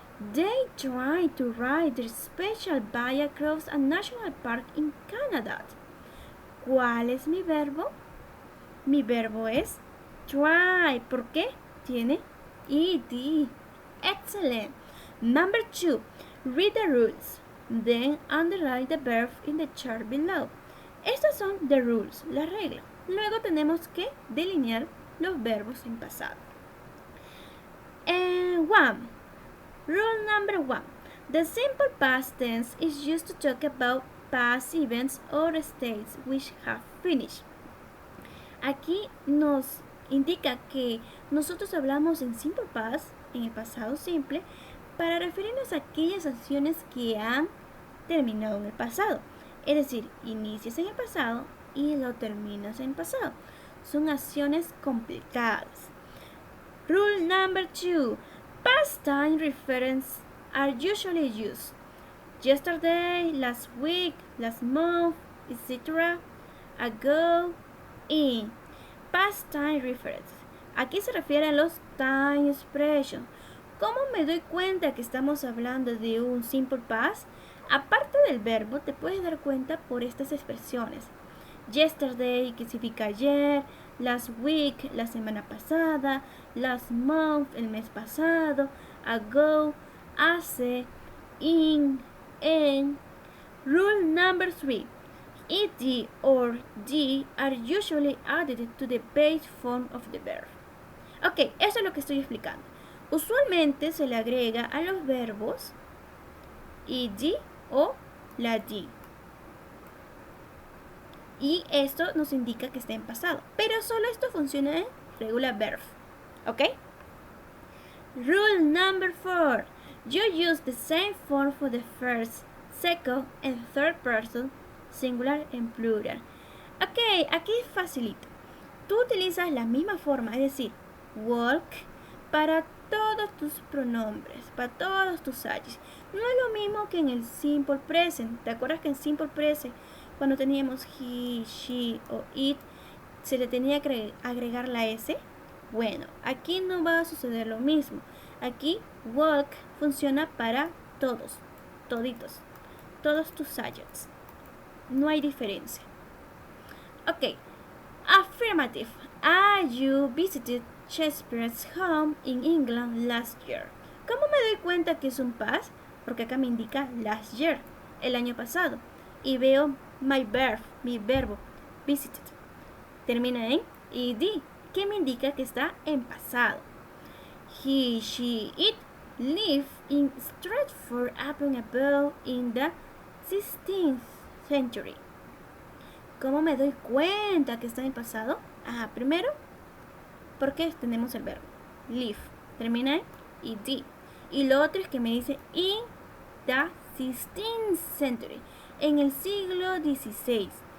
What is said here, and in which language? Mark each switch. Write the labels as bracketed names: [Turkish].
[English] They tried to ride their special bike across a national park in Canada. [Spanish] ¿Cuál es mi verbo? Mi verbo es try. ¿Por qué? Tiene ed. [English] Excellent. Number 2. Read the rules. Then underline the verb in the chart below. [Spanish] Estas son [English] the rules, [Spanish] las reglas. Luego tenemos que delinear los verbos en pasado. [English] And 1. Rule number 1. The simple past tense is used to talk about past events or states which have finished. [Spanish] Aquí nos indica que nosotros hablamos en simple past, en el pasado simple, para referirnos a aquellas acciones que han terminado en el pasado. Es decir, inicias en el pasado y lo terminas en el pasado. Son acciones complicadas. [English] Rule number 2. Past time references are usually used. Yesterday, last week, last month, etc. Ago, in. Past time references. [Spanish] Aquí se refiere a los time expressions. ¿Cómo me doy cuenta que estamos hablando de un simple past? Aparte del verbo, te puedes dar cuenta por estas expresiones. Yesterday, que significa ayer. [English] Last week, [Spanish] la semana pasada. [English] Last month, [Spanish] el mes pasado. Ago, hace. In, en. [English] Rule number 3. Ed or d are usually added to the base form of the verb. [Spanish] Ok, eso es lo que estoy explicando. Usualmente se le agrega a los verbos ed o la d. Y esto nos indica que está en pasado. Pero solo esto funciona en [English] regular verb. ¿Ok? Rule number 4. You use the same form for the first, second, and third person, singular and plural. [Spanish] Ok, aquí es facilito. Tú utilizas la misma forma, es decir, walk, para todos tus pronombres, para todos tus subjects. No es lo mismo que en el simple present. ¿Te acuerdas que en simple present, cuando teníamos he, she o it, se le tenía que agregar la S? Bueno, aquí no va a suceder lo mismo. Aquí walk funciona para todos, toditos, todos tus subjects. No hay diferencia. [English] Ok, affirmative. You visited Shakespeare's home in England last year. [Spanish] ¿Cómo me doy cuenta que es un past? Porque acá me indica [English] last year, [Spanish] el año pasado. Y veo [English] my verb, [Spanish] mi verbo, visited. Termina en ed, que me indica que está en pasado. [English] He, she, it lived in Stratford-upon-Avon in the 16th century. [Spanish] ¿Cómo me doy cuenta que está en pasado? Primero, porque tenemos el verbo live, termina en ed. Y lo otro es que me dice [English] in the 16th century, [Spanish] en el siglo XVI.